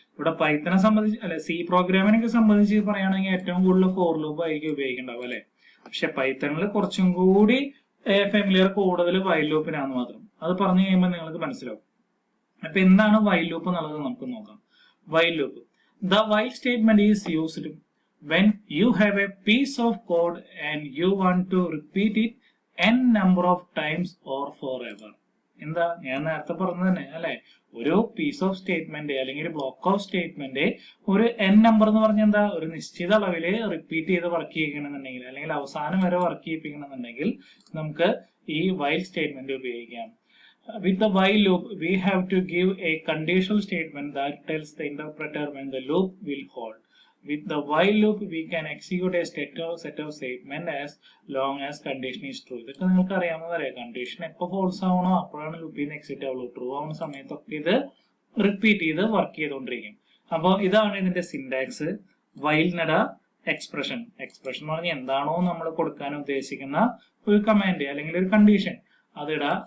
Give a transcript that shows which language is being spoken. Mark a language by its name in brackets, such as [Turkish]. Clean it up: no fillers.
[Malayalam] ഇവിടെ പൈത്തനെ സംബന്ധിച്ച് അല്ലെ സി പ്രോഗ്രാമിനൊക്കെ സംബന്ധിച്ച് പറയുകയാണെങ്കിൽ ഏറ്റവും കൂടുതൽ ഫോർ ലൂപ്പ് ആയിരിക്കും ഉപയോഗിക്കേണ്ടാവും അല്ലെ. പക്ഷെ പൈത്തണിൽ കുറച്ചും കൂടി ഫെമിലിയർ കൂടുതൽ വൈൽ ലൂപ്പിനാന്ന് മാത്രം. അത് പറഞ്ഞു കഴിയുമ്പോൾ നിങ്ങൾക്ക് മനസ്സിലാവും. അപ്പൊ എന്താണ് വൈൽ ലൂപ്പ് എന്നുള്ളത് നമുക്ക് നോക്കാം. [English] While loop. The while statement is used when you have a piece of code and you want to repeat it n number of times or forever. [Malayalam] എന്താ ഞാൻ നേരത്തെ പറഞ്ഞത് തന്നെ അല്ലെ. ഒരു പീസ് ഓഫ് സ്റ്റേറ്റ്മെന്റ് അല്ലെങ്കിൽ ഒരു ബ്ലോക്ക് ഓഫ് സ്റ്റേറ്റ്മെന്റ് ഒരു n നമ്പർ എന്ന് പറഞ്ഞാൽ എന്താ? ഒരു നിശ്ചിത അളവില് റിപ്പീറ്റ് ചെയ്ത് വർക്ക് ചെയ്യിക്കണമെന്നുണ്ടെങ്കിൽ അല്ലെങ്കിൽ അവസാനം വരെ വർക്ക് ചെയ്യിപ്പിക്കണമെന്നുണ്ടെങ്കിൽ നമുക്ക് ഈ while സ്റ്റേറ്റ്മെന്റ് ഉപയോഗിക്കാം. [English] With the while loop, we have to give a conditional statement that tells the interpreter when the loop will hold. With the while loop, we can execute a set of statement as long as condition is true. [Malayalam] ഇതൊക്കെ നിങ്ങൾക്ക് അറിയാവുന്നതല്ലേ. Condition എപ്പോൾ false ആവണോ അപ്പോഴാണ് ലൂപ്പിൽ നിന്ന് exit ആവുള്ളൂ. True ആവുന്ന സമയത്തൊക്കെ ഇത് റിപ്പീറ്റ് ചെയ്ത് വർക്ക് ചെയ്തുകൊണ്ടിരിക്കും. അപ്പോൾ ഇതാണ് ഇതിന്റെ സിന്റാക്സ്. വൈൽനട എക്സ്പ്രഷൻ. എക്സ്പ്രഷൻ എന്ന് പറഞ്ഞാൽ എന്താണോ നമ്മൾ കൊടുക്കാൻ ഉദ്ദേശിക്കുന്ന ഒരു കമാൻഡ് അല്ലെങ്കിൽ ഒരു കണ്ടീഷൻ അതിടാ.